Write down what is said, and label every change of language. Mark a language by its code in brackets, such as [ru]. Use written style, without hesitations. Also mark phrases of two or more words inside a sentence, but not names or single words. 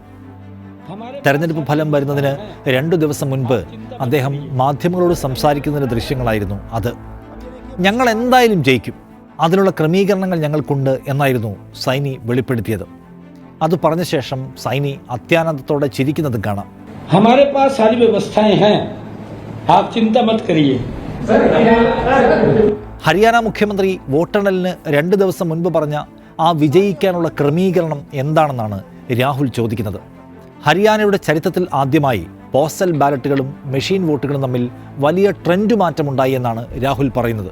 [ml] തെരഞ്ഞെടുപ്പ് ഫലം വരുന്നതിന് 2 ദിവസം മുൻപ് അദ്ദേഹം മാധ്യമങ്ങളോട് സംസാരിക്കുന്നതിൻ്റെ ദൃശ്യങ്ങളായിരുന്നു അത്. ഞങ്ങൾ എന്തായാലും ജയിക്കും, അതിനുള്ള ക്രമീകരണങ്ങൾ ഞങ്ങൾക്കുണ്ട് എന്നായിരുന്നു സൈനി വെളിപ്പെടുത്തിയത്. അത് പറഞ്ഞ ശേഷം സൈനി അത്യാനന്ദത്തോടെ ചിരിക്കുന്നതും കാണാം. [hi] हमारे पास सारी व्यवस्थाएं हैं, आप चिंता मत करिए. [ml] ഹരിയാന മുഖ്യമന്ത്രി വോട്ടെണ്ണലിന് 2 ദിവസം മുൻപ് പറഞ്ഞ ആ വിജയിക്കാനുള്ള ക്രമീകരണം എന്താണെന്നാണ് രാഹുൽ ചോദിക്കുന്നത്. ഹരിയാനയുടെ ചരിത്രത്തിൽ ആദ്യമായി പോസ്റ്റൽ ബാലറ്റുകളും മെഷീൻ വോട്ടുകളും തമ്മിൽ വലിയ ട്രെൻഡ് മാറ്റമുണ്ടായി എന്നാണ് രാഹുൽ പറയുന്നത്.